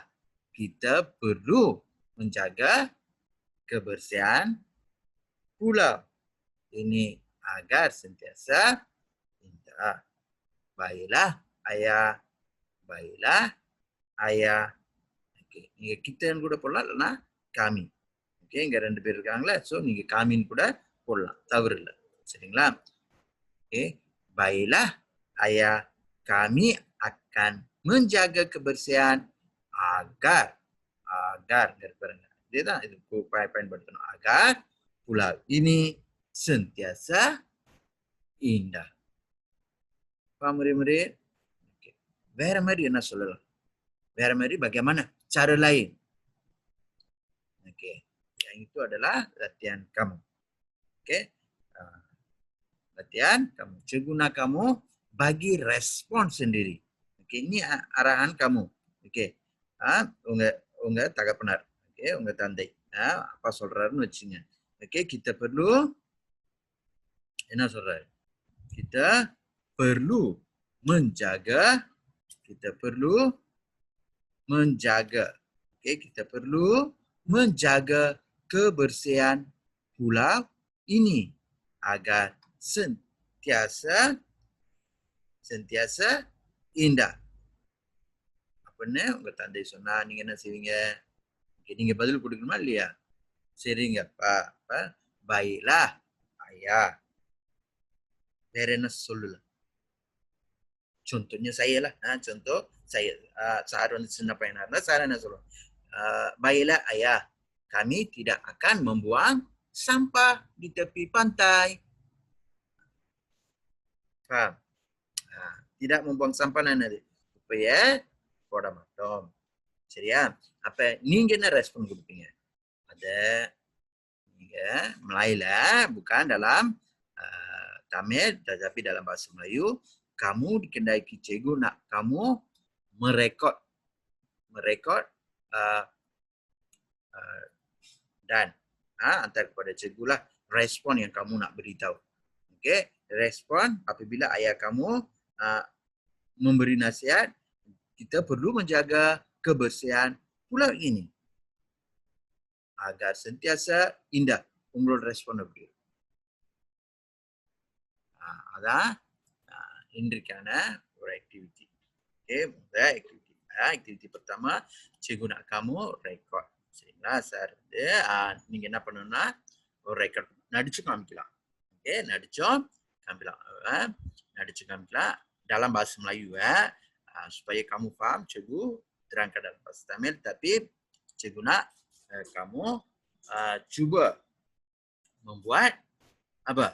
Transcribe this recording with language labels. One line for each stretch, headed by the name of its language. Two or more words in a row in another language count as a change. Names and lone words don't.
Malay: Kita perlu menjaga kebersihan pulau ini agar sentiasa indah. Baiklah, ayah. Baiklah, ayah. Okay. Kita yang sudah pola lah kami.
Tamil: Okay, இங்க ரெண்டு பேர் இருக்காங்களா, ஸோ நீங்க காமின்னு கூட போடலாம், தவறு இல்லை, சரிங்களா? ஓகே,
Malay: baiklah ayah, kami akan menjaga kebersihan agar dia tak itu பயன்படுத்தணும், agar pulau ini sentiasa indah. Faham murid-murid? Okay.
Tamil: வேற மாதிரி என்ன சொல்லலாம்? வேற மாதிரி bagaimana?
Malay: Cara lain. Okay. Yang itu adalah latihan kamu. Okey. Latihan kamu. Cikgu kamu bagi respon sendiri. Okey, ini arahan kamu. Okey. Unga tak benar. Okey, unga tandai. Apa
Tamil: சொல்றாருன்னு வெச்சுங்க.
Malay: Okey, kita perlu
Tamil: என்ன சொல்றாரு?
Malay: Kita perlu menjaga. Okey, kita perlu menjaga kebersihan pulau ini agar sentiasa indah.
Tamil: Apane உங்க தந்தை சொன்னா நீங்க என்ன செய்வீங்க? நீங்க பதில் கொடுக்கணுமா இல்லையா? சரிங்கப்பா.
Malay: baiklah ayah.
Tamil: வேற என்ன சொல்லலாம்?
Malay: Contohnya saya lah. Contoh saya.
Tamil: Sahar வந்து சின்ன பையனா இருந்தா சார் என்ன சொல்லுவோம்?
Malay: Baiklah ayah, kami tidak akan membuang sampah di tepi pantai. Faham? Tidak membuang sampah nanti.
Tamil: Supaya போட மாட்டோம். சரியா? அப்ப நீங்க என்ன ரெஸ்பான்ஸ் கொடுப்பீங்க?
Malay: ada நீங்க Melayu bukan dalam Tamil tetapi dalam bahasa Melayu, kamu dikendaki cikgu nak kamu merekod dan hantar kepada cikgu lah respon yang kamu nak beritahu. Okey, respon apabila ayah kamu memberi nasihat, kita perlu menjaga kebersihan pulau ini agar sentiasa indah.
Tamil: உங்களோட ரெஸ்பாண்ட் எப்படி? அதான் இன்றைக்கான ஒரு ஆக்டிவிட்டி. ஓகே, முதல் ஆக்டிவிட்டி
Malay: pertama, cikgu nak kamu record.
Tamil: சரிங்களா? சார் வந்து நீங்க என்ன பண்ணணும்னா ஒரு ரெக்கார்ட் நடிச்சு காமிக்கலாம். ஓகே, நடிச்சு காமிக்கலாம்.
Malay: dalam bahasa Melayu supaya kamu faham, cikgu terangkan dalam bahasa Tamil, tapi cikgu nak kamu cuba membuat apa?